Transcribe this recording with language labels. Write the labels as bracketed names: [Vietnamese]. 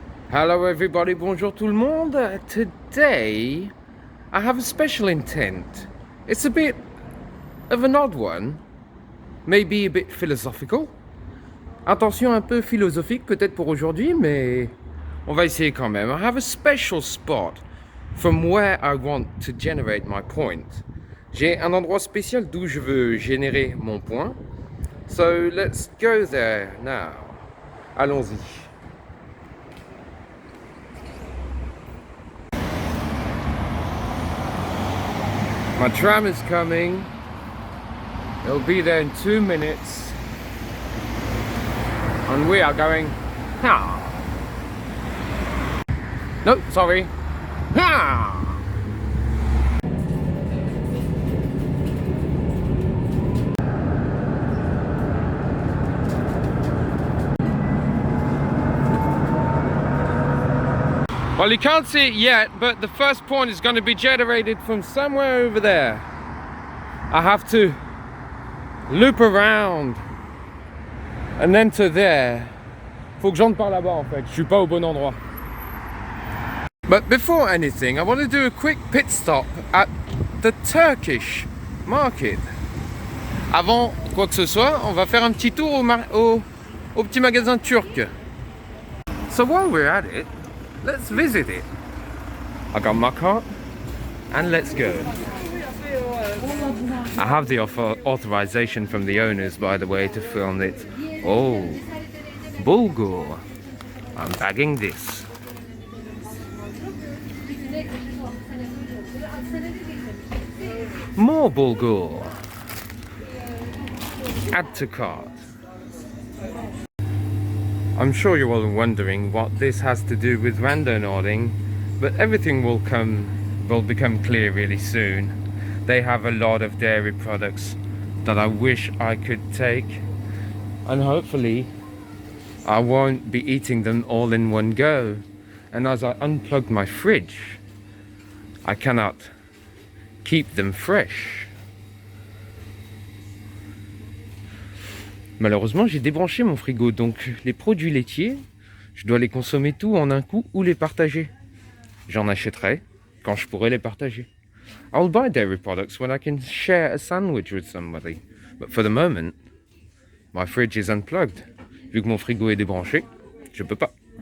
[English] Hello everybody, [French] bonjour tout le monde. [English] Today I have a special intent. It's a bit of an odd one, maybe a bit philosophical. [French] Attention un peu philosophique peut-être pour aujourd'hui, mais on va essayer quand même. [English] I have a special spot from where I want to generate my point. [French] J'ai un endroit spécial d'où je veux générer mon point. [English] So let's go there now. [French] Allons-y. [English] My tram is coming. It'll be there in 2 minutes. And we are going, ha! No, sorry. Ha! Well, you can't see it yet, but the first point is going to be generated from somewhere over there. I have to loop around and then to there. [French] Faut que j'entre par là-bas en fait, je suis pas au bon endroit. [English] But before anything, I want to do a quick pit stop at the Turkish market. [French] Avant quoi que ce soit, on va faire un petit tour au petit magasin turc. [English] So while we're at it, let's visit it. I got my cart and let's go. I have the authorization from the owners, by the way, to film it. Oh, bulgur. I'm bagging this. More bulgur. Add to cart. I'm sure you're all wondering what this has to do with randonauting, but everything will become clear really soon. They have a lot of dairy products that I wish I could take, and hopefully I won't be eating them all in one go. And as I unplugged my fridge, I cannot keep them fresh. [French] Malheureusement, j'ai débranché mon frigo, donc les produits laitiers, je dois les consommer tous en un coup ou les partager. J'en achèterai quand je pourrai les partager. [English] I'll buy dairy products when I can share a sandwich with somebody. But for the moment, my fridge is unplugged. [French] Vu que mon frigo est débranché, je peux pas.